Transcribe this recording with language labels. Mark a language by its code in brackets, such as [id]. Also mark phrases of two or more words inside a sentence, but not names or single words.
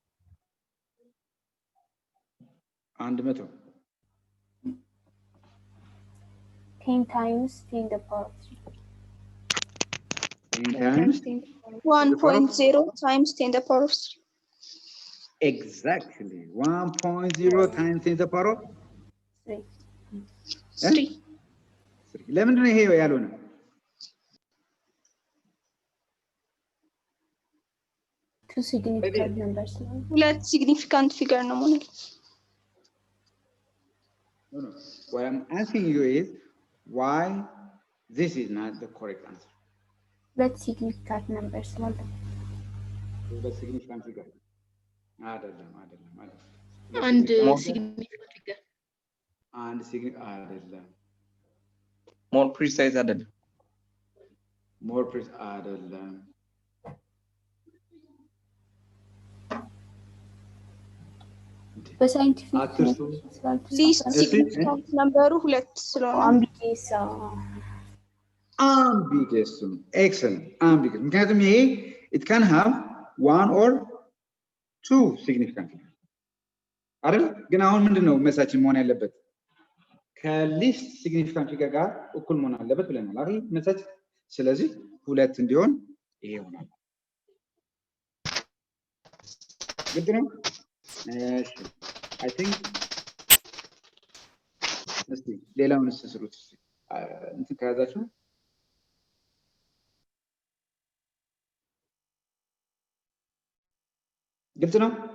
[en] 10 times 10 the power of 3. 10 times 1.0 times 10 the power of 3. exactly 1.0 times 10 the power of 3. [am] ለምንድን ነው ይሄ ያልሆነ? [en] Two significant numbers. [am] ሁለት [en] significant figure [am] ነው ማለት ነው። [en] No. What I'm asking you is why this is not the correct answer. Let's significant numbers. The significant figure. [am] አይደለም። አንድ [en] significant figure. [am] አይደለም. [en] more precise [am] አይደለም። [en] more precise [am] አይደለም. በሳይንቲፊክ [en] least significant number [am] ሁለት ስለሆነ [en] ambiguous excellent ambiguous [am] ምክንያቱም ይሄ [en] it can have one or two significant figures አይደል? [am] ግን አሁን ምንድነው መሳችን መሆን ያለበት? ከሊስት [en] significant figure [am] ጋር እኩል መሆን አለበት ብለናል አይደል? መሳች ስለዚህ ሁለት እንዲሆን ይሄ ይሆናል። ግድ ነው። እሺ [en] I think [am] እስቲ ሌላውን ስሩት እንትን ከያዛችሁ ግልጽ ነው?